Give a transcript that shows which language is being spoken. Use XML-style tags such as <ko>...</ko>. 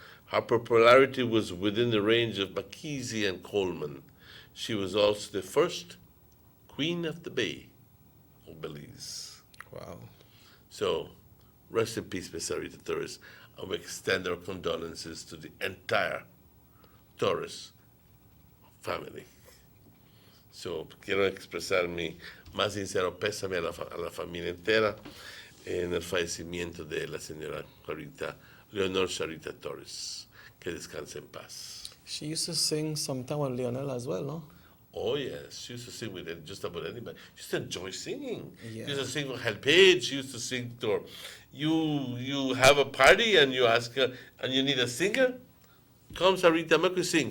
<en>Her popularity was within the range of McKeesey and Coleman. She was also the first Queen of the Bay of Belize. Wow. So, rest in peace, Miss Sarita Torres. And we extend our condolences to the entire Torres family.</en> <es>So, quiero expresar mi más sincero pésame a la familia entera en el fallecimiento de la señora Leonor Sarita Torres. Que descanse en paz.</es> <en>She used to sing sometime with Lionel as well, no? Oh, yes. She used to sing with just about anybody. She used to enjoy singing. Yeah. She used to sing with Hal Page. She used to sing to her. You have a party and you ask her, and you need a singer? Come, Sarita, make we sing.</en>